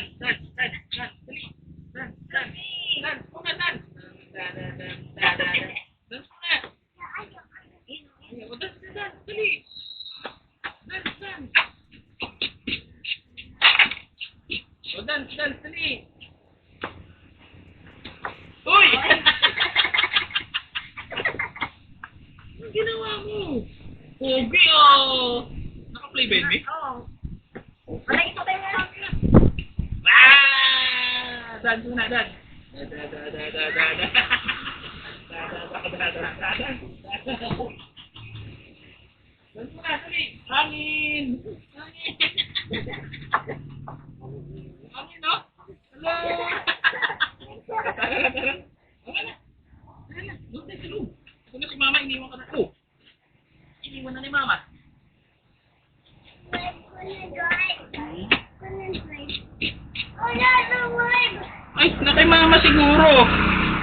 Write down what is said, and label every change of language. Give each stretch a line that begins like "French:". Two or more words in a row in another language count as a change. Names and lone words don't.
Filipino: Dali. Dan. Muna, dan. Dan. Dan muna. Dan. Dali. Dan. O, dan, dali. Uy! Anong ginawa mo? Pogi, oh! Naka-play ba yun, eh? Oo. Wala ito tayo nga. Dan muna, dan. Dan muna, dali. Hangin, no? Hello? Tara. Doon tayo sa loob. Ito na si Mama, iniwan ka na. Oh! Iniwan na ni Mama. Ay, na kay Mama siguro.